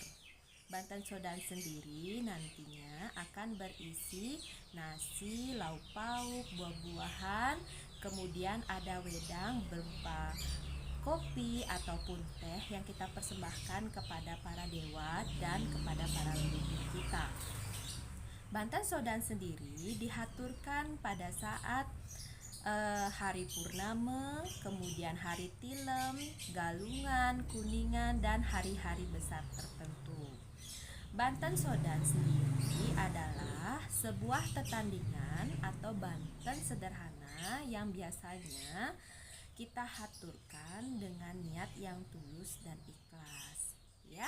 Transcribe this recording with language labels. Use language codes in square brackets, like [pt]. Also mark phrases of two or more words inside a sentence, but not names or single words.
[id] Banten Sodan sendiri nantinya akan berisi nasi, lauk pauk, buah-buahan, kemudian ada wedang berupa kopi ataupun teh yang kita persembahkan kepada para dewa dan kepada para leluhur kita. Banten Sodan sendiri dihaturkan pada saat hari purnama, kemudian hari tilem, galungan, kuningan, dan hari-hari besar tertentu. Banten Sodan sendiri adalah sebuah tetandingan atau banten sederhana yang biasanya kita haturkan dengan niat yang tulus dan ikhlas, ya.